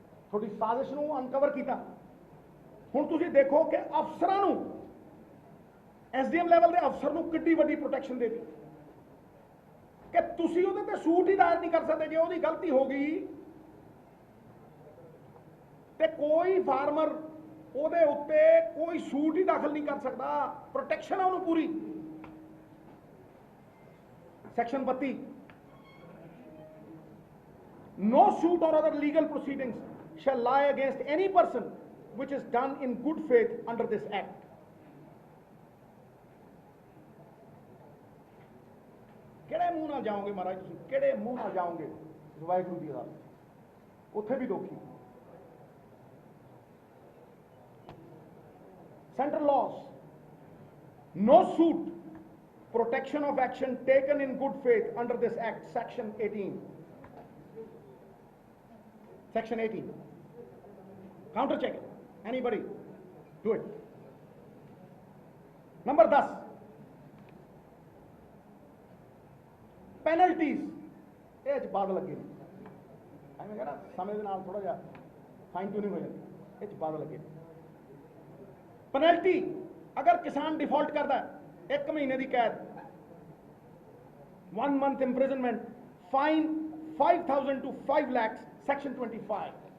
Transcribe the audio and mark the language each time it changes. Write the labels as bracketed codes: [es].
[pa] ਤੁਹਾਡੀ ਸਾਜ਼ਿਸ਼ ਨੂੰ ਅਨਕਵਰ ਕੀਤਾ। ਹੁਣ ਤੁਸੀਂ ਦੇਖੋ ਕਿ ਅਫਸਰਾਂ ਨੂੰ, SDM ਲੈਵਲ ਦੇ ਅਫਸਰ ਨੂੰ ਕਿੰਨੀ ਵੱਡੀ ਪ੍ਰੋਟੈਕਸ਼ਨ ਦੇ ਦਿੱਤੀ ਕਿ ਤੁਸੀਂ ਉਹਦੇ ਤੇ ਸੂਟ ਹੀ ਦਾਇਰ ਨਹੀਂ ਕਰ ਸਕਦੇ। ਜੇ ਉਹਦੀ ਗਲਤੀ ਹੋ ਗਈ ਤੇ ਕੋਈ ਫਾਰਮਰ ਉਹਦੇ ਉੱਤੇ ਕੋਈ ਸੂਟ ਹੀ ਦਾਖਲ ਨਹੀਂ ਕਰ ਸਕਦਾ। ਪ੍ਰੋਟੈਕਸ਼ਨ ਹੈ ਉਹਨੂੰ ਪੂਰੀ। [en] Section 32 no suit or other legal proceedings shall lie against any person which is done in good faith under this act। [pa] ਕਿਹੜੇ ਮੂੰਹ ਨਾਲ ਜਾਓਗੇ ਮਹਾਰਾਜ ਤੁਸੀਂ, ਕਿਹੜੇ ਮੂੰਹ ਨਾਲ ਜਾਓਗੇ ਵਾਹਿਗੁਰੂ ਦੀ ਰਾਹ, ਉੱਥੇ ਵੀ ਦੋਖੀ। [en] Central laws, no suit, protection of action taken in good faith under this act, section 18। Section 18, counter check it, anybody do it। Number 10 penalties, [pa] ਇਹ ਚ ਬਾਦ ਲੱਗੇ ਨੇ। ਐਵੇਂ ਕਹਿੰਦਾ ਸਮੇਂ ਦੇ ਨਾਲ ਥੋੜਾ ਜਿਹਾ ਫਾਈਨ ਟਿਊਨਿੰਗ ਹੋ ਜਾਂਦੀ, ਇਹ ਚ ਬਾਦ ਲੱਗੇ। ਪੈਨਲਟੀ ਅਗਰ ਕਿਸਾਨ ਡਿਫਾਲਟ ਕਰਦਾ 1 ਮਹੀਨੇ ਦੀ ਕੈਦ, [en] 1 month imprisonment, fine 5,000 to 5 lakhs, section 25।